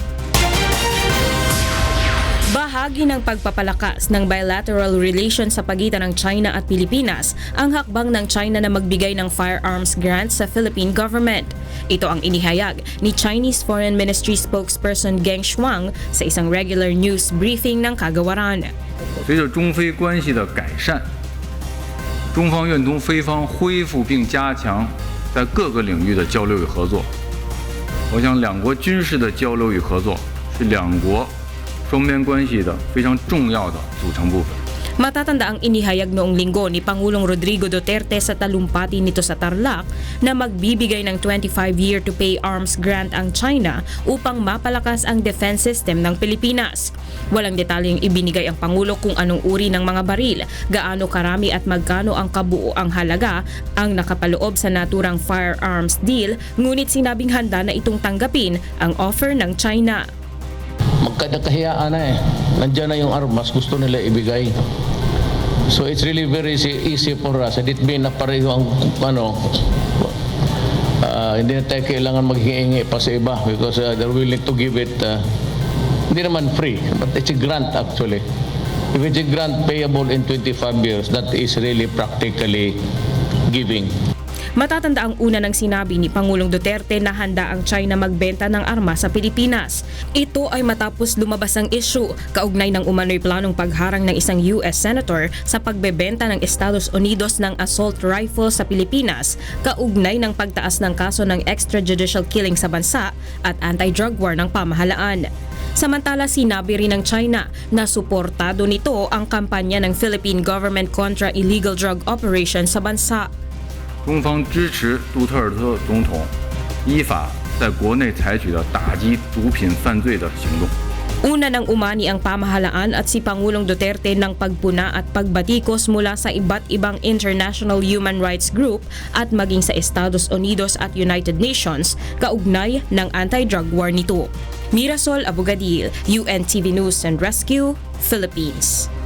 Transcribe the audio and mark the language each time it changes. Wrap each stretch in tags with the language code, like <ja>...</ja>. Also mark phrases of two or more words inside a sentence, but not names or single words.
<tl>Bahagi ng pagpapalakas ng</tl> <en>bilateral relations</en> <tl>sa pagitan ng China at Pilipinas ang hakbang ng China na magbigay ng</tl> <en>firearms grant</en> <tl>sa</tl> <en>Philippine government.</en> <tl>Ito ang inihayag ni</tl> <en>Chinese Foreign Ministry spokesperson</en> <tl>Geng Shuang sa isang</tl> <en>regular news briefing</en> <tl>ng kagawaran.</tl> <zh>随着中非关系的改善，中方愿同非方恢复并加强在各个领域的交流与合作。我想，两国军事的交流与合作是两国 双边关系的非常重要的组成部分。</zh> <tl>Matatanda ang inihayag noong linggo ni Pangulong Rodrigo Duterte sa talumpati nito sa Tarlac na magbibigay ng</tl> <en>25-year to pay arms grant</en> <tl>ang China upang mapalakas ang</tl> <en>defense system</en> <tl>ng Pilipinas. Walang detalyeng ibinigay ang Pangulo kung anong uri ng mga baril, gaano karami at magkano ang kabuoang halaga ang nakapaloob sa naturang</tl> <en>firearms deal,</en> <tl>ngunit sinabing handa na itong tanggapin ang offer ng China. Magkadakahiyaan na nandiyan na yung armas, gusto nila ibigay.</tl> <en>So it's really very easy for us. And it mean</en> <tl>na pareho ang hindi na tayo kailangan maghingi pa sa iba</tl> <en>because they're willing to give it</en> <tl>hindi naman</tl> <en>free, but it's a grant actually. If it's a grant payable in 25 years, that is really practically giving.</en> <tl>Matatanda ang una ng sinabi ni Pangulong Duterte na handa ang China magbenta ng armas sa Pilipinas. Ito ay matapos lumabas ang issue kaugnay ng umano'y planong pagharang ng isang US Senator sa pagbebenta ng Estados Unidos ng</tl> <en>assault rifle</en> <tl>sa Pilipinas kaugnay ng pagtaas ng kaso ng</tl> <en>extrajudicial killing</en> <tl>sa bansa at</tl> <en>anti-drug war</en> <tl>ng pamahalaan. Samantala, sinabi rin ng China na suportado nito ang kampanya ng</tl> <en>Philippine government</en> <tl>kontra</tl> <en>illegal drug operation</en> <tl>sa bansa.</tl> <zh>中方支持杜特尔特总统依法在国内采取的打击毒品犯罪的行动。</zh> <tl>Una nang umani ang pamahalaan at si Pangulong Duterte ng pagpuna at pagbatikos mula sa iba't ibang</tl> <en>international human rights group</en> <tl>at maging sa Estados Unidos at United Nations kaugnay ng</tl> <en>anti-drug war</en> <tl>nito. Mirasol Abogadil, UNTV News and Rescue, Philippines.</tl>